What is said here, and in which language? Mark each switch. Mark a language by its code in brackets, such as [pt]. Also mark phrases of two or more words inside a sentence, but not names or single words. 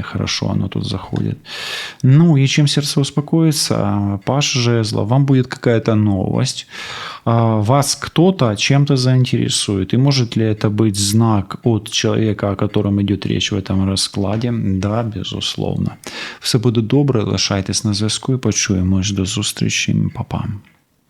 [ru] Хорошо оно тут заходит. Ну, и чем сердце успокоится, паш жезла, вам будет какая-то новость, вас кто-то чем-то заинтересует. И может ли это быть знак от человека, о котором идет речь в этом раскладе? Да, безусловно. [uk] Все буде добре, лишайтесь на зв'язку і почуємось. До зустрічі, па-па.